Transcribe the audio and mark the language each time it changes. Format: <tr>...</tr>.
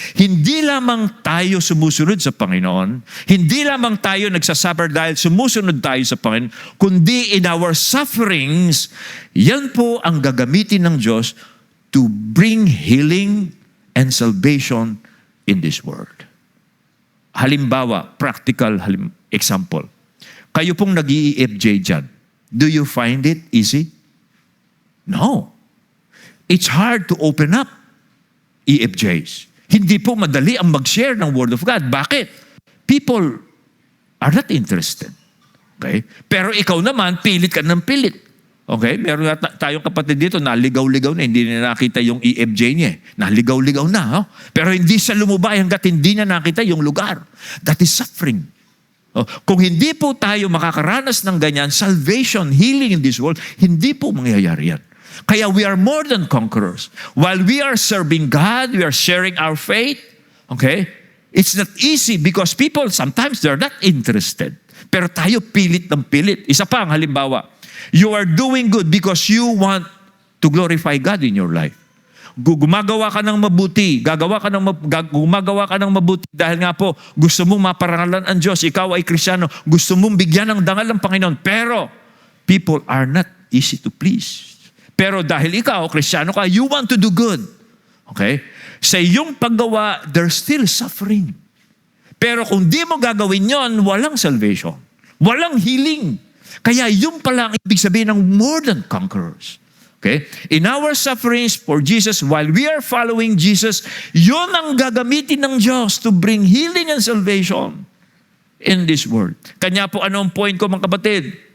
<tl>Hindi lamang tayo sumusunod sa Panginoon, hindi lamang tayo nagsasuffer dahil sumusunod tayo sa Panginoon, kundi</tl> <en>in our sufferings,</en> <tl>yan po ang gagamitin ng Diyos</tl> <en>to bring healing and salvation in this world.</en> <tl>Halimbawa,</tl> <en>practical example.</en> <tl>Kayo pong nag-i-EFJ dyan.</tl> <en>Do you find it easy? No. It's hard to open up EFJs.</en> <tl>Hindi po madali ang mag-share ng Word of God. Bakit?</tl> <en>People are not interested. Okay?</en> <tl>Pero ikaw naman, pilit ka ng pilit. Okay? Meron tayong kapatid dito, naligaw-ligaw na, hindi na nakita yung EFJ niya. Naligaw-ligaw na. Oh? Pero hindi siya lumubay hanggat hindi niya nakita yung lugar.</tl> <en>That is suffering.</en> <tl>Oh, kung hindi po tayo makakaranas ng ganyan, salvation,</tl> <en>healing in this world,</en> <tl>hindi po mangyayari yan.</tl> <en>Kaya we are more than conquerors. While we are serving God, we are sharing our faith, okay? It's not easy because people, sometimes they're not interested.</en> <tl>Pero tayo pilit ng pilit. Isa pa ang halimbawa,</tl> <en>you are doing good because you want to glorify God in your life.</en> <tl>Gumagawa ka ng mabuti, gumagawa ka ng mabuti dahil nga po gusto mong maparangalan ang Diyos, ikaw ay Kristiyano, gusto mong bigyan ng dangal ng Panginoon.</tl> <en>Pero people are not easy to please.</en> <tl>Pero dahil ikaw, Kristiyano ka,</tl> <en>you want to do good. Okay?</en> <tl>Sa iyong paggawa,</tl> <en>there's still suffering.</en> <tl>Pero kung di mo gagawin yon, walang salvation. Walang healing. Kaya yun pala ang ibig sabihin ng</tl> <en>more than conquerors.</en> <tl>Okay?</tl> <en>In our sufferings for Jesus, while we are following Jesus,</en> <tl>yun ang gagamitin ng Diyos</tl> <en>to bring healing and salvation in this world.</en> <tl>Kanya po, anong point ko mga kapatid?</tl>